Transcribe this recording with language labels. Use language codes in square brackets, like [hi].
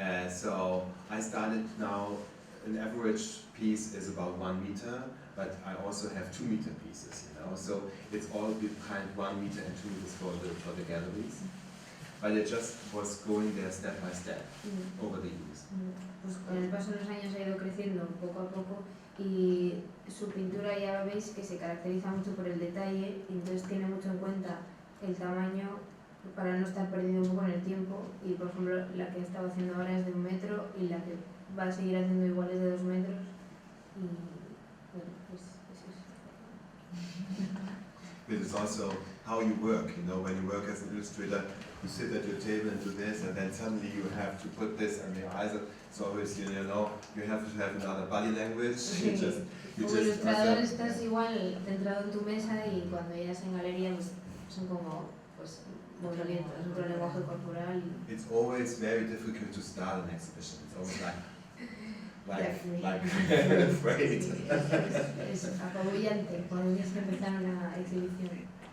[en] So I started now, an average piece is about 1 meter, but I also have 2 meter pieces, you know, so it's all behind 1 meter and 2 meters for the galleries. But it just was going there step by step over the years. [es] Pues con el paso de los años ha ido creciendo poco a poco y su pintura ya veis que se caracteriza mucho por el detalle y entonces tiene mucho en cuenta el tamaño para no estar perdido un poco en el tiempo. Y por ejemplo la que he estado haciendo ahora es de 1 metro y la que va a seguir haciendo igual es de 2 metros y bueno, pues eso es. [en] It is also how you work, you know, when you work as an illustrator, you sit at your table and do this, and then suddenly you have to put this on your eyes. It's always, you know, you have to have another body language. [es] Sí. Como ilustrador estás igual centrado en tu mesa y cuando llegas en galería pues son como pues movimientos, otro lenguaje corporal. [en] It's always very difficult to start an exhibition. It's always like afraid. [es] Es apabullante cuando tienes que empezar una exhibición.